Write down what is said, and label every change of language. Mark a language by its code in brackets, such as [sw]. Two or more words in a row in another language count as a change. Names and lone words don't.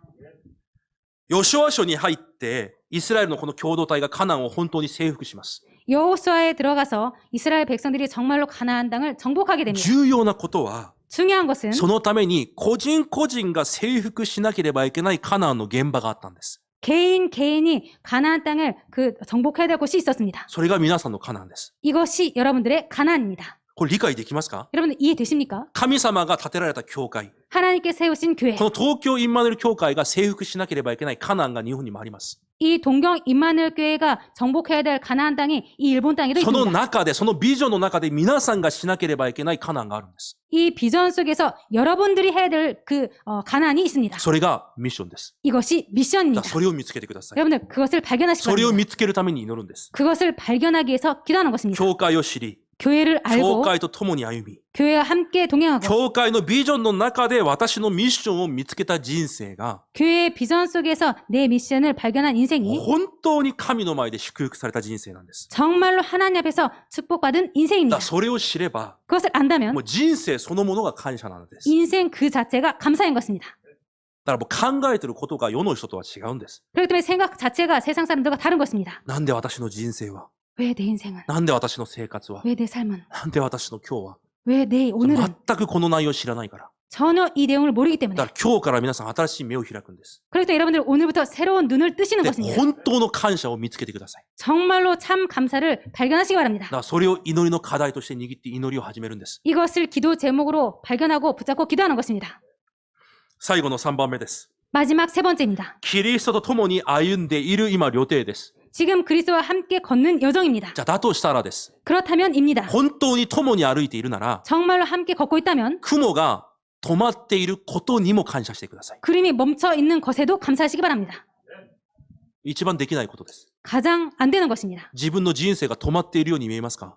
[ja] ヨシュア書に入って、イスラエルのこの共同体がカナンを本当に征服します。 [ko] 여호수아에 들어가서 이스라엘 백성들이 정말로 가나안 땅을 정복하게 됩니다. [ja] 重要なことは、 [ko] 중요한 것은 [ja] そのために個人個人が征服しなければいけないカナンの現場があったんです。 [ko] 개인이 가나안 땅을 정복해야 될 곳이 있었습니다. [ja] それが皆さんのカナンです。 [ko] 이것이 여러분들의 가나안입니다. [ja] これ理解できますか？ [ko] 여러분들 이해되십니까? [ja] 神様が建てられた教会。 [ko] 하나님께 세우신 교회. [ja] この東京インマヌエル教会が征服しなければいけないカナンが日本にもあります。 [ko] 이 동경 임마누엘 교회가 정복해야 될 가나안 땅이 이 일본 땅에도 [ja] その [ko] 있습니다. [ja] 中で、そのビジョンの中で皆さんがしなければいけないカナンがあるんです。 [ko] 이 비전 속에서 여러분들이 해야 될 가나안이 있습니다. [ja] それがミッションです。 [ko] 이것이 [ja] じゃ [ko] 미션입니다. [ja] あそれを見つけてください。 [ko] 여러분들 그것을 발견하시기 [ja] それを [ko] 바랍니다. [ja] 見つけるために祈るんです。 [ko] 그것을 발견하기 위해서 기도하는 것입니다. [ja] 教会を知り、 [ko] 교회를 [ja] 教 [ko] 알고 [ja] 会と共に歩み、 [ko] 교회와 함께 동행하고 [ja] 教会のビジョンの中で私のミッションを見つけた人生が、 [ko] 교회의 비전 속에서 내 미션을 발견한 인생이 [ja] 本当に神の前で祝福された人生なんです。 [ko] 정말로 하나님 앞에서 축복받은 [ja] だ [ko] 인생입니다. [ja] からそれを知れば、 [ko] 그것을 안다면 [ja] もう人生そのものが感謝なのです。 [ko] 인생 그 자체가 감사인 것입니다. [ja] だからもう考えてることが世の人とは違うんです。 [ko] 그렇기 때문에 생각 자체가 세상 사람들과 다른 것입니다. [ja] なんで私の人生は、 [ko] 왜 내 인생은? [ja] なんで私の生活は、 [ko] 왜 내 삶은? [ja] なんで私の今日は、 [ko] 왜 내 오늘은? [ja] 全くこの内容を知らないから。 [ko] 전혀 이 내용을 모르기 [ja] だ [ko] 때문에. [ja] から今日から皆さん新しい目を開くんです。 [ko] 그렇기 때문에 여러분들 오늘부터 새로운 눈을 뜨시는 [ja] で、 [ko] 것입니다. [ja] 本当の感謝を見つけてください。 [ko] 정말로 참 감사를 발견하시기 [ja] だ [ko] 바랍니다. [ja] からそれを祈りの課題として握って祈りを始めるんです。 [ko] 이것을 기도 제목으로 발견하고 붙잡고 기도하는 것입니다. [ja] 最後の3番目です。 [ko] 마지막 세 번째입니다. [ja] キリストと共に歩んでいる今、旅程です。 [ko] 지금 그리스도와 함께 걷는 여정입니다. [ja] じゃあ、だとしたらです。 [ko] 그렇다면입니다. [ja] 本当に共に歩いているなら、 [ko] 정말로 함께 걷고 있다면 [ja] 雲が止まっていることにも感謝してください。 [ko] 그림이 멈춰 있는 것에도 감사하시기 바랍니다. [ja] 一番できないことです。 [ko] 가장 안 되는 것입니다. [ja] 自分の人生が止まっているように見えますか？